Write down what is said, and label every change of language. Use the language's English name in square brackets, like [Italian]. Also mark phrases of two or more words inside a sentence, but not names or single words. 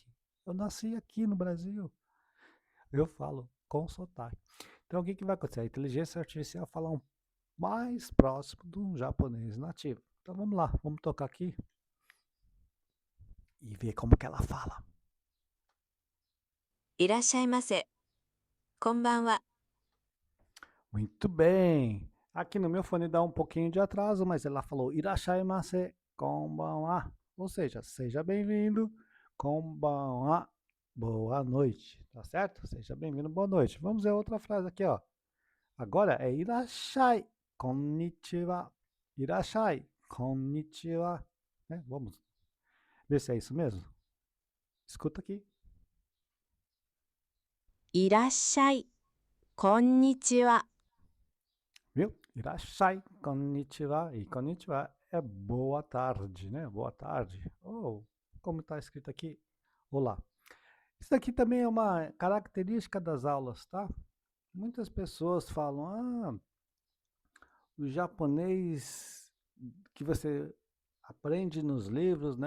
[Portuguese] Eu nasci aqui no Brasil. Eu falo com sotaque. Então, o que vai acontecer? A inteligência artificial fala mais próximo de um japonês nativo. Então, vamos lá. Vamos tocar aqui e ver como que ela fala. [Japanese] いらっしゃいませ。こんばんは。 [Portuguese] Muito bem. Aqui no meu fone dá um pouquinho de atraso, mas ela falou [Japanese] いらっしゃいませ こんばんは. [Portuguese] Ou seja, seja bem-vindo, konbanwa. Boa noite, tá certo? Seja bem-vindo, boa noite. Vamos ver outra frase aqui, ó. Agora é [Japanese] いらっしゃい、こんにちは. いらっしゃい、こんにちは. [Portuguese] Né? Vamos ver se é isso mesmo. Escuta aqui. [Japanese] いらっしゃい。こんにちは。 [Portuguese] Viu? [Japanese] いらっしゃい、こんにちは. [Portuguese] E konnichiwa é boa tarde, né? Boa tarde. Ou, como está escrito aqui, olá. Isso aqui também é uma característica das aulas, tá? Muitas pessoas falam, o japonês que você aprende nos livros, né?